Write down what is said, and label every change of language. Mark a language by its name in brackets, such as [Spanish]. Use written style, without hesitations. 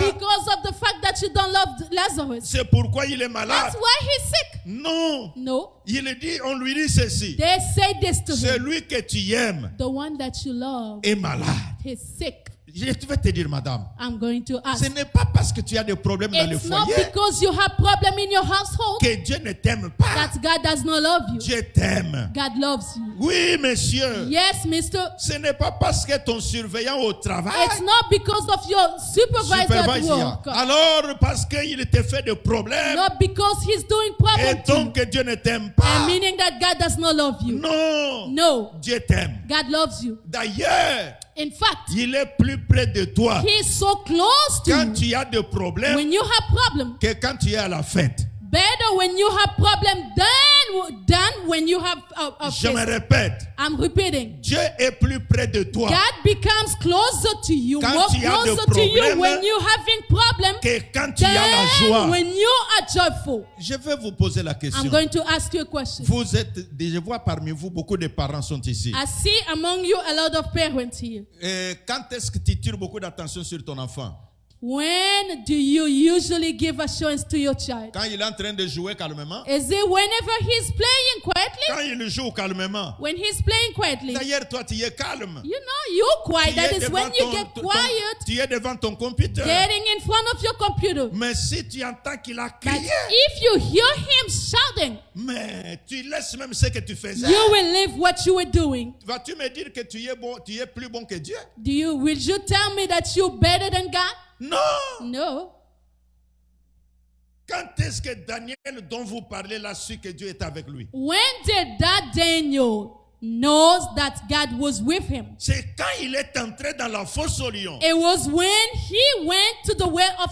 [English] because of the fact that you don't love Lazarus, [French] c'est pourquoi il est malade. [English] that's why he's sick. [French] Non, [English] No, [French] il dit, on lui dit ceci. [English] they say this to him. [French] Celui que tu aimes [English] The one that you love [French] est malade. [English] is sick. [French] Je vais te dire, madame, [English] I'm going to ask. [French] ce n'est pas parce que tu as des problèmes dans le [English] It's not [French] foyer [English] because you have problem in your household [French] que Dieu ne t'aime pas. [English] that God does not love you. [French] Dieu t'aime. [English] God loves you. [French] Oui, monsieur. [English] Yes, mister. [French] Ce n'est pas parce que ton surveillant au travail, [English] It's not because of your supervisor at work. [French] alors parce qu'il te fait des problèmes, [English] Not because he's doing [French] et [English] problem to you. [French] donc que Dieu ne t'aime pas. [English] And meaning that God does not love you. [French] Non, [English] No, [French] Dieu t'aime. [English] God loves you. [French] D'ailleurs, [English] In fact, [French] il est plus près de toi [English] he is so close to [French] quand [English] you. [French] tu as des problèmes [English] When you have problem, [French] que quand tu es à la fête. [English] better when you have problem than when you have a [French] Je me [English] fest. [French] répète, [English] I'm repeating. [French] Dieu est plus près de toi [English] God becomes closer to you, [French] Quand [English] more [French] tu as des [English] closer to you [French] problèmes, [English] when you're having problem [French] que quand tu as la [English] than [French] joie. [English] when you are joyful. [French] Je vais vous poser la question. [English] I'm going to ask you a question. [French] Vous êtes, je vois parmi vous, beaucoup de parents sont ici. [English] I see among you a lot of parents here. [French] Et quand est-ce que tu tires beaucoup d'attention sur ton enfant? [English] When do you usually give assurance to your child? [French] Quand il est en train de jouer calmement? [English] Is it whenever he's playing quietly? [French] Quand il joue calmement? [English] When he's playing quietly? [French] D'ailleurs, toi, tu es calme. [English] You know, you're quiet. [French] Tu [English] That [French] es [English] is [French] devant [English] when you get quiet, [French] tu es devant ton computer. [English] getting in front of your computer. [French] Mais si tu entends qu'il a [English] That [French] crié, [English] if you hear him shouting, [French] mais tu laisses même ce que tu faisais. [English] you will leave what you were doing. [French] Vas-tu me dire que tu es bon, tu es plus bon que Dieu? [English] Will you tell me that you're better than God? [French] Non. [English] No. [French] Quand est-ce que Daniel, dont vous parlez là, su que Dieu est avec lui? [English] When did that Daniel knows that God was with him? [French] C'est quand il est entré dans la fosse aux lions. [English] It was when he went to the well of